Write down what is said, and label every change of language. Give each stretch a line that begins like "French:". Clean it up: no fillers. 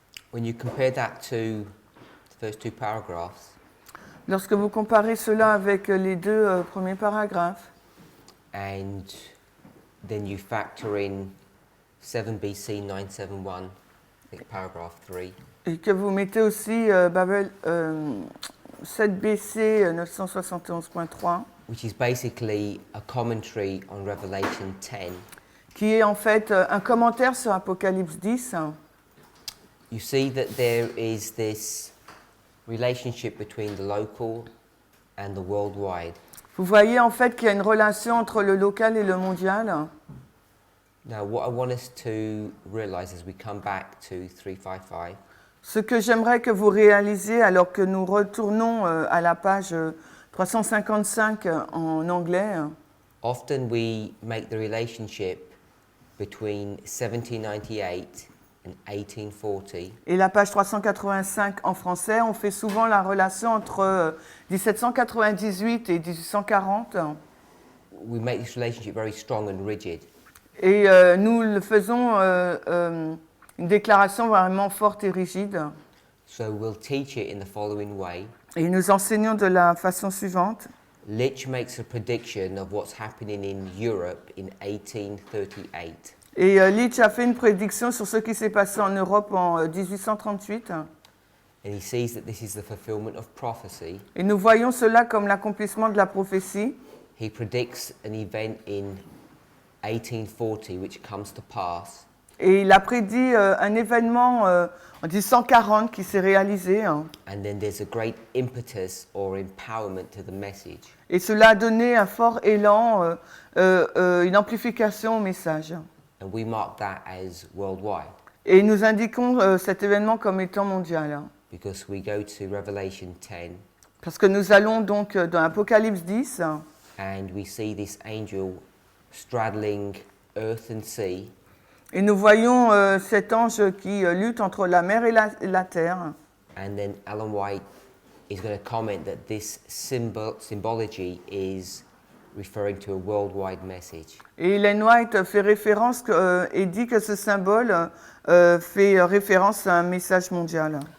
English: When you compare that to the first two paragraphs,
French: Lorsque vous comparez cela avec les deux premiers paragraphes,
English: and then you factor in 7 BC 971, I think paragraph 3,
French: et que vous mettez aussi Babel 7 BC 971.3,
English: which is basically a commentary on Revelation 10,
French: qui est en fait un commentaire sur Apocalypse 10,
English: you see that there is this relationship between the local and the worldwide.
French: vous voyez en fait qu'il y a une relation entre le local et le mondial.
English: Now, what I want us to realize as we come back to 355
French: Ce que j'aimerais que vous réalisiez alors que nous retournons à la page 355 en anglais,
English: often we make the relationship between 1798 and 1840
French: et la page 385 en français, on fait souvent la relation entre 1798 et 1840.
English: we make this relationship very strong and rigid.
French: Et nous le faisons une déclaration vraiment forte et rigide.
English: So we'll teach it in the following way.
French: Et nous enseignons de la façon suivante.
English: Litch makes a prediction of what's happening in Europe in 1838.
French: Et Litch a fait une prédiction sur ce qui s'est passé en Europe en 1838.
English: And he sees that this is the fulfillment of prophecy.
French: Et nous voyons cela comme l'accomplissement de la prophétie.
English: He predicts an event in 1840 which comes to pass.
French: Et il a prédit un événement en 1840 qui s'est réalisé.
English: And then there's a great impetus or empowerment to the message.
French: Et cela a donné un fort élan, une amplification au message.
English: And we mark that as worldwide
French: Et nous indiquons cet événement comme étant mondial.
English: because we go to Revelation 10
French: Parce que nous allons donc dans Apocalypse 10
English: and we see this angel straddling earth and sea.
French: et nous voyons cet ange qui lutte entre la mer et la terre.
English: And then Alan White is going to comment that this symbology is referring to a worldwide message.
French: Et Ellen White fait référence et dit que ce symbole fait référence à un message mondial.